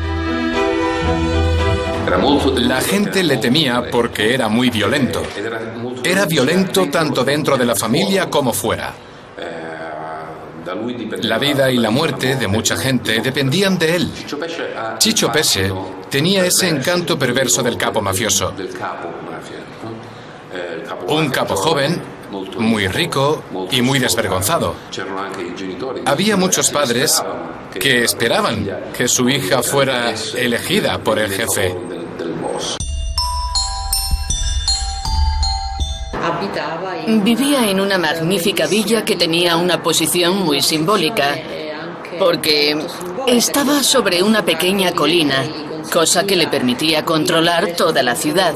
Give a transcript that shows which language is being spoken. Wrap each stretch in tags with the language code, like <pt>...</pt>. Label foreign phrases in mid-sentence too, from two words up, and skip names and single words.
<es>La gente le temía porque era muy violento. Era violento tanto dentro de la familia como fuera. La vida y la muerte de mucha gente dependían de él. Ciccio Pesce tenía ese encanto perverso del capo mafioso. Un capo joven, muy rico y muy desvergonzado. Había muchos padres que esperaban que su hija fuera elegida por el jefe. Vivía en una magnífica villa que tenía una posición muy simbólica, porque estaba sobre una pequeña colina, cosa que le permitía controlar toda la ciudad.</es>